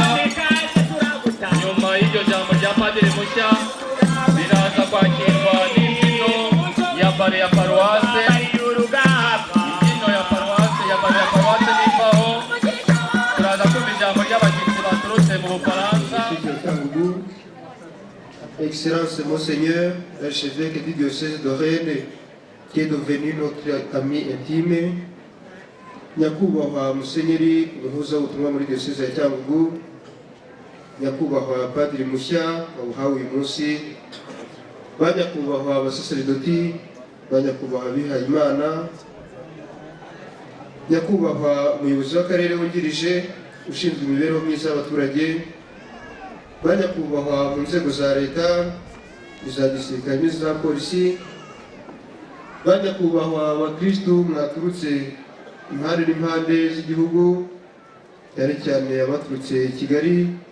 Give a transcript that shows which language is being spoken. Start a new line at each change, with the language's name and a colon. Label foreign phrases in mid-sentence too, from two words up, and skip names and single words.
Kinyarwanda: Nyuma y'iryo jambo rya padiri mushya biraza kwakirwa n'imbyino ya bare ya paruwase. Imbyino ya paruwase n'imvaho. Turaza kumva ijambo ry'abashyitsi baturutse mu Bufaransa.
French: Excellence Monseigneur, l'archevêque du diocèse de Rennes, qui est devenu notre ami intime,
Kinyarwanda: nyakubahwa Musenyeri umuhuza w'ubutumwa muri diocèse ya Cyangugu, nyakubahwa padiri mushya wawuhawe uyu munsi, ba nyakubahwa abasaseridoti, ba nyakubahwa abihaye Imana, nyakubahwa umuyobozi w'akarere wungirije ushinzwe imibereho myiza y'abaturage, ba nyakubahwa mu nzego za leta, iza gisirikare n'iza polisi, ba nyakubahwa abakristu mwaturutse impande n'impande z'igihugu, cyane cyane abaturutse i Kigali